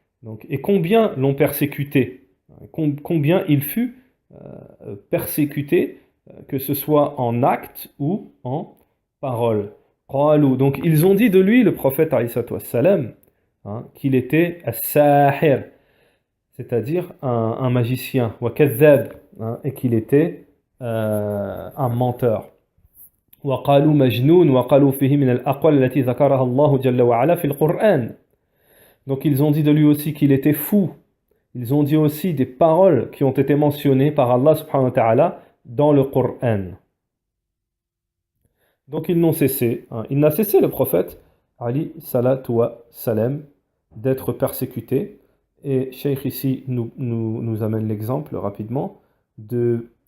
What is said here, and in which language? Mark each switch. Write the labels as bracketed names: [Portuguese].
[French] Donc, et combien l'ont persécuté? Combien il fut persécuté, que ce soit en acte ou en parole. Donc ils ont dit de lui, le prophète alayhi salatu wassalam, hein, qu'il était as-sahir, c'est-à-dire un magicien, wa kadhab, hein, et qu'il était un menteur. [Arabic] وقالوا مجنون وقالوا فيه من الأقوال التي ذكرها الله جل وعلا في القرآن. [French] Donc ils ont dit de lui aussi qu'il était fou. Ils ont dit aussi des paroles qui ont été mentionnées par Allah subhanahu wa ta'ala dans le Coran. Donc ils n'ont cessé, hein, il n'a cessé le prophète Ali salatu wa salam d'être persécuté. Et Cheikh ici nous amène l'exemple rapidement de